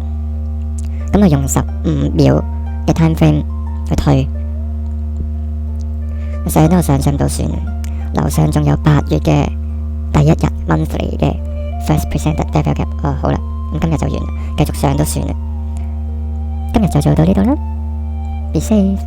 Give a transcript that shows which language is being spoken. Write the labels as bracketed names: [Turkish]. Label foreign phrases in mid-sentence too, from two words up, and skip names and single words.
[Cantonese] 咁就用15秒嘅 [English] time frame [Cantonese] 去推，上都上到算，樓上仲有8月嘅第一日 monthly 嘅 [English] first presented level gap。 [Cantonese] 好啦，咁今日就完啦，繼續上都算啦。今日就做到呢度啦。 [English] Be safe。